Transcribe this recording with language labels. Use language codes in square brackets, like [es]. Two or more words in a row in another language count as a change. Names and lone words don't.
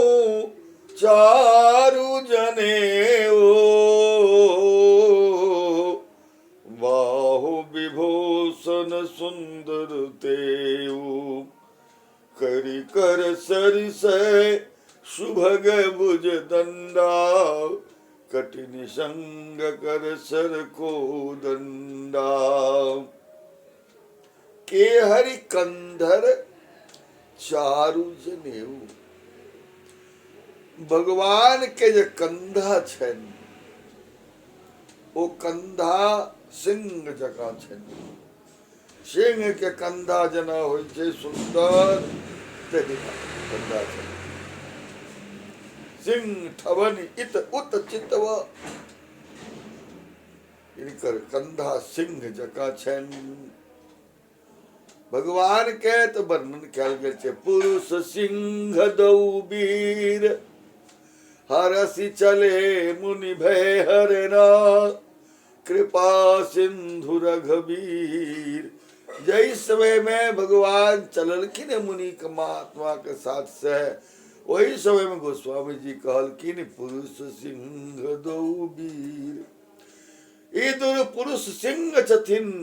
[awa] चारु जनेऊ, बाहु विभूषण सुंदर तेऊ, करि कर सरिस सुभग भुज दंडा, कठिन संग कर सर को दंडा। के हरि कंधर चारु जनेऊ, [mai] भगवान के जे कंधा छनि ओ कंधा सिंह जकाँ छनि। सिंह के कंधा जेना होइ छै सुंदर, तेना कंधा छनि। [awa] सिंह ठवनि इत उत चितव, [mai] इनकर कंधा सिंह जकाँ छनि। भगवान के तो वर्णन कयल गेल छै, [awa] पुरुष सिंह दऊ वीर, हरसि चले मुनि भय हरना, कृपा सिंधु रघुवीर। [mai] जय समय में भगवान चललखिन मुनि के महात्मा के साथ से, वही समय में गोस्वामी जी कहलखिन, [awa] पुरुष सिंह दऊ वीर। [mai] ई दुनु पुरुष सिंह छथिन।